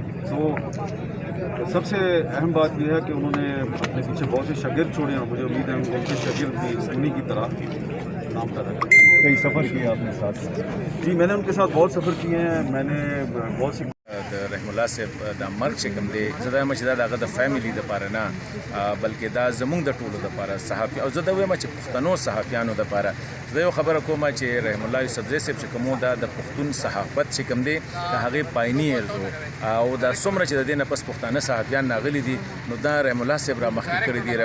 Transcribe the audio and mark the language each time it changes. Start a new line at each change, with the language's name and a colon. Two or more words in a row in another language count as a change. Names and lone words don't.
Urdu: تو سب سے اہم بات یہ ہے کہ انہوں نے اپنے پیچھے بہت سے شاگرد چھوڑے ہیں اور مجھے امید ہے ان کے شاگرد بھی انہی کی طرح نام کر رہے ہیں. کئی سفر کیے آپ نے ساتھ? جی میں نے ان کے ساتھ بہت سفر کیے ہیں. میں نے بہت سی
Pashto: رحم الله سې د مرګ چې کوم دی زه دا وایم چې دا د هغه د فیملی دپاره نه بلکې دا زموږ د ټولو دپاره صحافي او زه دا وایم چې پښتنو صحافیانو دپاره زه یو خبره کوم چې رحم الله یوسفزی صاحب چې کوم دا د پښتون صحافت چې کوم دی د هغې پاینیرز او دا څومره چې د دې نه پس پښتانه صحافیان راغلي دي نو دا رحم الله صاحب را مخکې کړي دي.